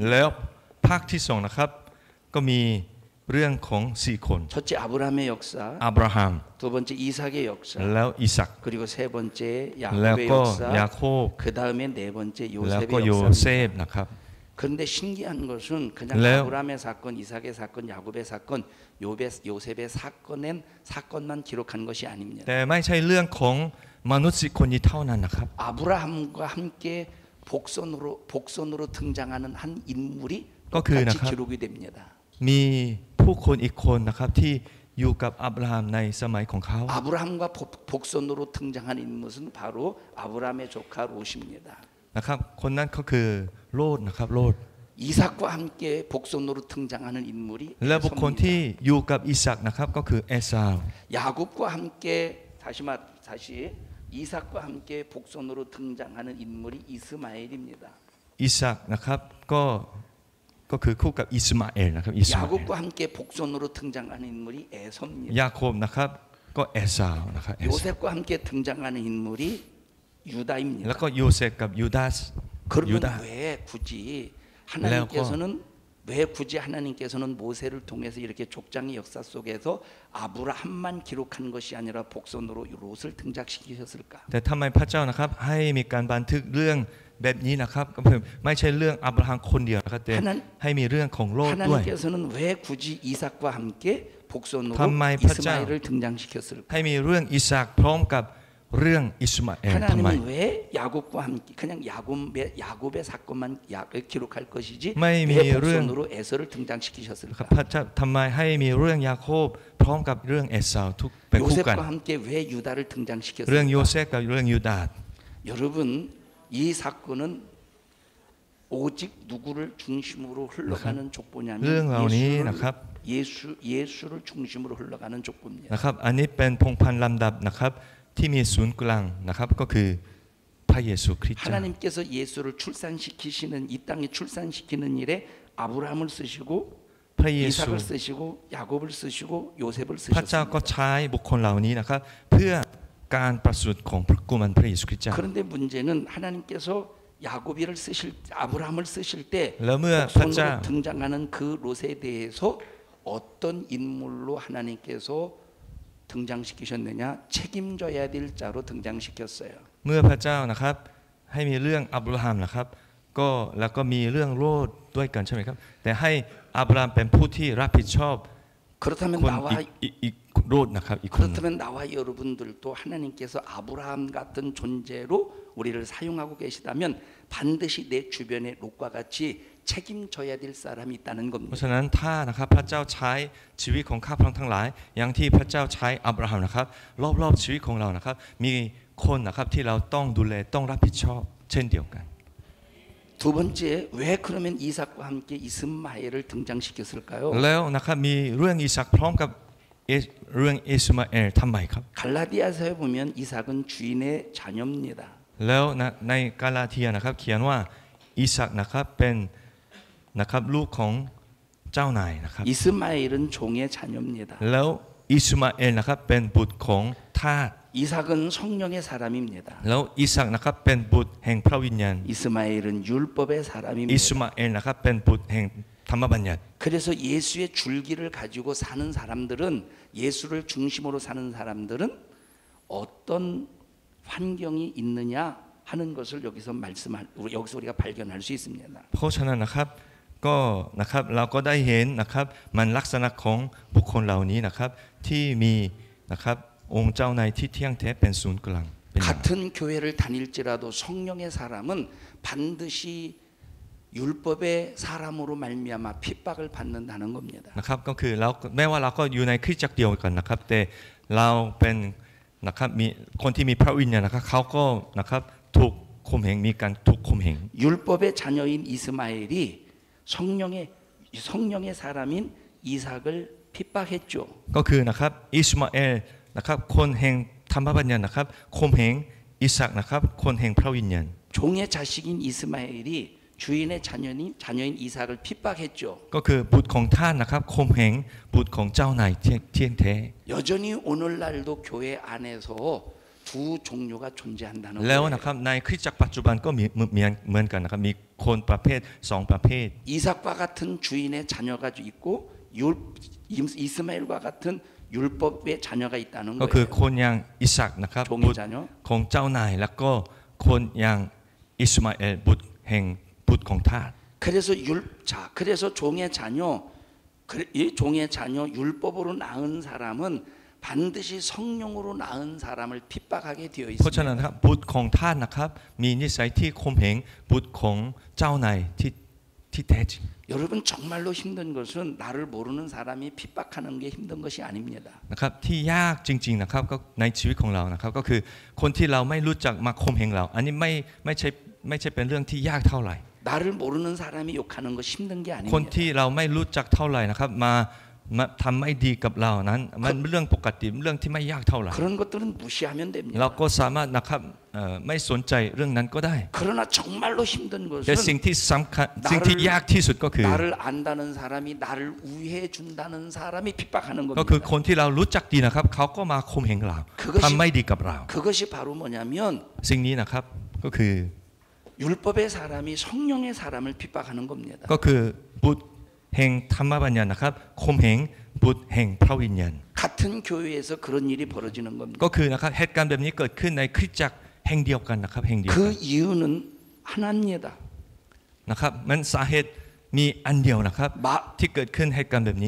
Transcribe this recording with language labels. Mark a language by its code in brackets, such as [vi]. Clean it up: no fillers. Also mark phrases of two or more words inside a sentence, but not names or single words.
[th] แล้วภาคที่สองนะครับก็มีเรื่องของ4คน [ko] 첫째 아브라함의 역사, [th] อับราฮัม [ko] 두 번째 이삭의 역사, [th] แล้วอิสัก [ko] 그리고 세 번째 [th] แล้ว [ko] 야곱의 [th] ก็ [ko] 역사, [th] ยาโคบ [ko] 그 다음에 네 번째 [th] แล้วก็ [ko] 요셉의 [th] โยเซ [ko] 역사. [th] ฟนะครับ [ko] 그런데 신기한 것은 그냥 네. 아브라함의 사건, 이삭의 사건, 야곱의 사건, 요셉의 사건만 기록한 것이 아닙니다. [th] แต่ไม่ใช่เรื่องของมนุษย์คนนี้เท่านั้นนะครับ [ko] 아브라함과 함께 복선으로 등장하는 한 인물이 그 같이 나가- 기록이 됩니다. [th] มีผู้คนอีกคนนะครับที่อยู่กับอับราฮัมในสมัยของเขา [ko] 아브라함과 복선으로 등장한 인물은 바로 아브라함의 조카 롯입니다. [th] นะครับคนนั้นก็คือโลดนะครับโลด [ko] 이삭과 함께 복선으로 등장하는 인물이 [th] และบุคคลที่ [ko] 에서입니다. [th] อยู่กับอิสักนะครับก็คือเอซาว [ko] 야곱과 함께 다시 이삭과 함께 복선으로 등장하는 인물이 이스마엘입니다. [th] อิสักนะครับก็คือคู่กับอิสมาเอลนะครับอิสมาเอล [ko] 야곱과 함께 복선으로 등장하는 인물이 에서입니다. [th] ยาโคบนะครับก็เอซาวนะครับเอซาว [ko] 요셉과 함께 등장하는 인물이 [th] แล้ว [ko] 유다입니다. [th] ก็โยเซฟกับยูดาส [ko] 그러면 유다. 왜 굳이 하나님께서는 모세를 통해서 이렇게 족장의 역사 속에서 아브라함만 기록한 것이 아니라 복선으로 롯을 등장시키셨을까? [th] แต่ทำไมพระเจ้านะครับให้มีการบันทึกเรื่องแบบนี้นะครับก็ไม่ใช่เรื่องอับราฮัมคนเดียวนะครับแต่ให้มีเรื่องของโลกด้วย [ko] 하나님께서는 왜 굳이 이삭과 함께 복선으로 정말 이스마엘을 등장시켰을까? [th] ให้มีเรื่องอิสากพร้อมกับเรื่องอิสมาเอลทำไม [ko] 하나님은 왜 야곱과 함께 그냥 야곱의 사건만 기록할 것이지 왜 매 복선으로 에서를 등장시키셨을까? [th] พระเจ้าทำไมให้มีเรื่องยาโคบพร้อมกับเรื่องเอสาวทุกเป็นคู่กัน [ko] 요셉과 함께 왜 유다를 [th] เรื่องโย [ko] 등장시켰을까? [th] เซฟกับเรื่องยูดาส [ko] 여러분 이 사건은 오직 누구를 중심으로 흘러가는 족보냐면 [th] เรื่องเหล่านี้นะครับ [ko] 예수를 중심으로 흘러가는 족보입니다. [th] นะครับอันนี้เป็นพงศ์พันธ์ลำดับนะครับที่มีศูนย์กลางนะครับก็คือพระเยซูคริสต์เจ้า [ko] 하나님께서 예수를 출산시키시는 이 땅에 출산시키는 일에 아브라함을 쓰시고 [th] พระเยซู [ko] 이삭을 쓰시고 야곱을 쓰시고 요셉을 [th] พระเจ้าก็ [ko] 쓰셨습니다. [th] ใช้บุคคลเหล่านี้นะครับเพื่อการประสูติของพระกุมารพระเยซูคริสต์เจ้า [ko] 그런데 문제는 하나님께서 야곱이를 쓰실 아브라함을 쓰실 때 [th] แล้วเมื่อพระเจ้า [ko] 복선으로 등장하는 그 롯에 대해서 어떤 인물로 하나님께서 등장시키셨느냐 책임져야 될 자로 등장시켰어요. [th] เมื่อพระเจ้านะครับให้มีเรื่องอับราฮัมนะครับก็แล้วก็มีเรื่องโลดด้วยกันใช่ไหมครับแต่ให้อับราฮัมเป็นผู้ที่รับผิดชอบ [ko] 그렇다면 [th] คน [ko] 나와 [th] อีกโลดนะครับอีกคนหนึ่ง [ko] 그렇다면 나와 여러분들도 하나님께서 아브라함 같은 존재로 우리를 사용하고 계시다면 반드시 내 주변에 롯과 같이 책임져야 될 사람이 있다는 [th] เพราะ [ko] 겁니다. [th] ฉะนั้นถ้านะครับพระเจ้าใช้ชีวิตของข้าพเจ้าทั้งหลายอย่างที่พระเจ้าใช้อับราฮัมนะครับรอบๆชีวิตของเรานะครับมีคนนะครับที่เราต้องดูแลต้องรับผิดชอบเช่นเดียวกัน [ko] 두 번째 왜 그러면 이삭과 함께 이스마엘을 등장시켰을까요? [th] แล้วนะครับมีเรื่องอิสักพร้อมกับเรื่องอิสมาเอลทำไมครับ [ko] 갈라디아서에 보면 이삭은 주인의 자녀입니다. [th] แล้วในกาลาเทียนะครับเขียนว่าอิสักนะครับเป็นนะครับลูกของเจ้านายนะครับ [ko] 이스마엘은 종의 자녀입니다. [th] แล้วอิสมาเอลนะครับเป็นบุตรของทาส [ko] 이삭은 성령의 사람입니다. [th] แล้วอิสักนะครับเป็นบุตรแห่งพระวิญญาณ [ko] 이스마엘은 율법의 [th] อิส [ko] 사람입니다. [th] มาเอลนะครับเป็นบุตรแห่งธรรมบัญญัติ [ko] 그래서 예수의 줄기를 가지고 사는 사람들은 예수를 중심으로 사는 사람들은 어떤 환경이 있느냐 하는 것을 여기서 우리가 발견할 수 있습니다. [th] เพราะฉะนั้นนะครับก็นะครับเราก็ได้เห็นนะครับมันลักษณะของบุคคลเหล่านี้นะครับที่มีนะครับองค์เจ้านายที่เที่ยงแท้เป็นศูนย์กลางเป็นอย่าง [ko] 같은 교회를 다닐지라도 성령의 사람은 반드시 율법의 사람으로 말미암아 핍박을 받는다는 겁니다. [th] นะครับก็คือเราแม้ว่าเราก็อยู่ในคริสตจักรเดียวกันนะครับแต่เราเป็นนะครับมีคนที่มีพระวิญญาณนะครับเขาก็นะครับถูกข่มเหงมีการถูกข่มเหง [ko] 율법의 자녀인 이스마엘이 성령의 사람인 이삭을 핍박했죠. [th] ก็คือนะครับอิสมาเอลนะครับคนแห่งธรรมบัญญัตินะครับข่มเหงอิสักนะครับคนแห่งพระวิญญาณ [ko] 종의 자식인 이스마엘이 주인의 자녀인 이삭을 핍박했죠. [th] ก็คือบุตรของท่านนะครับข่มเหงบุตรของเจ้านายเที่ยงแท้ [ko] 여전히 오늘날도 교회 안에서 두 종류가 존재한다는 [th] แล้ว [ko] 거예요. [th] นะครับในคริสตจักรปัจจุบันก็มีเหมือนกันนะครับมีคนประเภทสองประเภท [ko] 이삭과 같은 주인의 자녀가 있고 이스마엘과 같은 율법의 자녀가 있다는 [th] ก็คือ [ko] 거예요. [th] คนอย่างอิสักนะครับ [ko] 종의 [th] บุตร [ko] 자녀. [th] ของเจ้านายแล้วก็คนอย่างอิสมาเอลบุตรแห่งบุตรของทาส [ko] 그래서 종의 자녀 율법으로 낳은 사람은 반드시 성령으로 낳은 사람을 핍박하게 되어 [th] เพราะฉะนั้น [ko] 있습니다. [th] ครับบุตรของทาสนะครับมีนิสัยที่ข่มเหงบุตรของเจ้านายที่แท้จริง [ko] 여러분 정말로 힘든 것은 나를 모르는 사람이 핍박하는 게 힘든 것이 아닙니다. [th] นะครับที่ยากจริงๆนะครับก็ในชีวิตของเรานะครับก็คือคนที่เราไม่รู้จักมาข่มเหงเราอันนี้ไม่ใช่เป็นเรื่องที่ยากเท่าไหร่ [ko] 나를 모르는 사람이 욕하는 거 힘든 게 [th] คน [ko] 아닙니다. [th] ที่เราไม่รู้จักเท่าไหร่นะครับมาทำไม่ดีกับเรานั้นมันเป็นเรื่องปกติเรื่องที่ไม่ยากเท่าไหร่ [ko] 그런 것들은 무시하면 됩니다. [th] เราก็สามารถนะครับไม่สนใจเรื่องนั้นก็ได้ [ko] 그러나 정말로 힘든 [th] แต่ [ko] 것은 [th] สิ่งที่สำคัญสิ่งที่ยากที่สุดก็คือ [ko] 나를 안다는 사람이 나를 우회해 준다는 사람이 핍박하는 [th] ก็คือ [ko] 겁니다. [th] คนที่เรารู้จักดีนะครับเขาก็มาข่มเหงเราทำไม่ดีกับเรา [ko] 그것이 바로 뭐냐면 [th] สิ่งนี้นะครับก็คือ [ko] 율법의 사람이 성령의 사람을 핍박하는 겁니다. [th] ก็คือบุตรแห่งธรรมบัญญัตินะครับข่มเหงบุตรแห่งพระวิญญาณ [ko] 같은 교회에서 그런 일이 벌어지는 겁니다. [th] ก็คือนะครับเหตุการณ์แบบนี้เกิดขึ้นในคริสตจักรแห่งเดียวกันนะครับแห่งเดียว [ko] 그 [th] กัน [ko] 이유는 하나입니다. [th] นะครับมันสาเหตุมีอันเดียวนะครับที่เกิดขึ้นเหตุการณ์แบบนี้